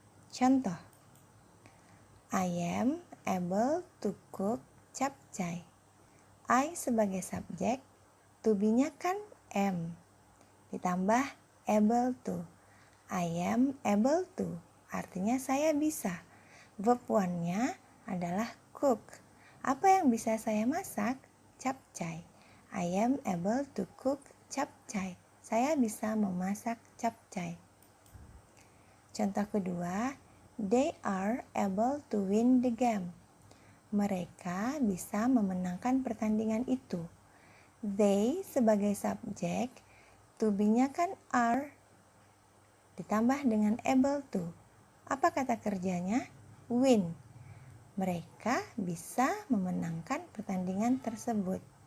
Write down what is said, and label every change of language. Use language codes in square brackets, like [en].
[id] Contoh, [en] I am able to cook capcay. [id] I sebagai subjek, to be-nya kan am, ditambah able to. [en] I am able to, [id] artinya saya bisa. Verb one-nya adalah cook. Apa yang bisa saya masak? Capcay. [en] I am able to cook capcay. [id] Saya bisa memasak capcay. Contoh kedua, [en] they are able to win the game. [id] Mereka bisa memenangkan pertandingan itu. They sebagai subjek, to be-nya kan are, ditambah dengan able to. Apa kata kerjanya? Win. Mereka bisa memenangkan pertandingan tersebut.